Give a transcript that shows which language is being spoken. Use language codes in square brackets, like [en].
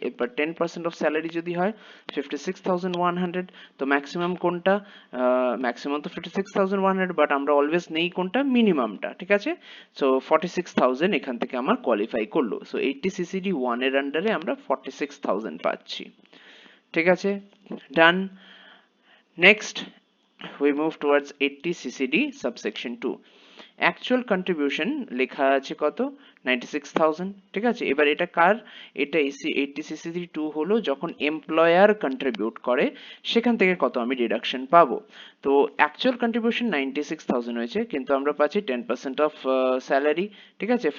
[bn] এবার 10% of salary যদি হয় 56,100, তো ম্যাক্সিমাম কোনটা? ম্যাক্সিমাম তো 56,100, বাট আমরা অলওয়েজ নেই কোনটা? মিনিমামটা, ঠিক আছে? সো 46,000 এখান থেকে আমার কোয়ালিফাই করলো। সো 80CCD 1 এর আন্ডারে আমরা 46,000 পাচ্ছি, ঠিক আছে? ডান। [en] Next we move towards 80CCD subsection 2. [bn] Actual contribution লেখা আছে কত 96,000, ঠিক আছে? এবার এটা কার? এটা 80CCD 2 হলো যখন এমপ্লয়ার কন্ট্রিবিউট করে সেখান থেকে কত আমি ডিডাকশন পাবো। তো অ্যাকচুয়াল কন্ট্রিবিউশন 96,000 হয়েছে, কিন্তু আমরা পাচ্ছি 10% অফ স্যালারি, ঠিক আছে?